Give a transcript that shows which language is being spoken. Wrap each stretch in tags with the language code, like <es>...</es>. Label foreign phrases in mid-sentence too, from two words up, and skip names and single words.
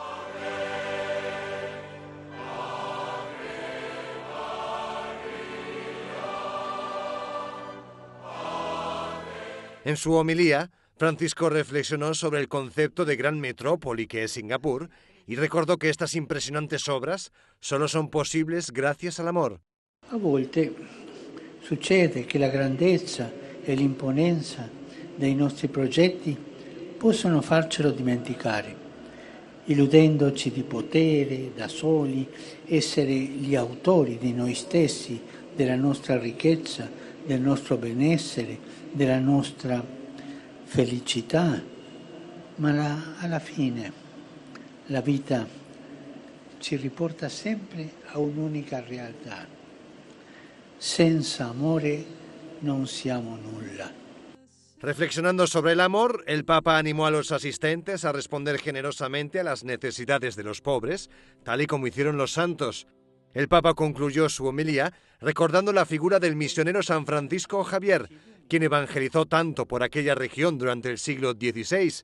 <es>En su homilía, Francisco reflexionó sobre el concepto de gran metrópoli que es Singapur y recordó que estas impresionantes obras solo son posibles gracias al amor.</es> <it>A volte succede che la grandezza e l'imponenza dei nostri progetti possono farcelo dimenticare, illudendoci di potere, da soli, essere gli autori di noi stessi, della nostra ricchezza, del nostro benessere, della nostra felicità, ma alla fine la vita ci riporta sempre a un'unica realtà. Senza amore non siamo nulla.</it> <es>Reflexionando sobre el amor, el Papa animó a los asistentes a responder generosamente a las necesidades de los pobres, tal y como hicieron los santos. El Papa concluyó su homilía recordando la figura del misionero San Francisco Javier, quien evangelizó tanto por aquella región durante el siglo XVI.</es>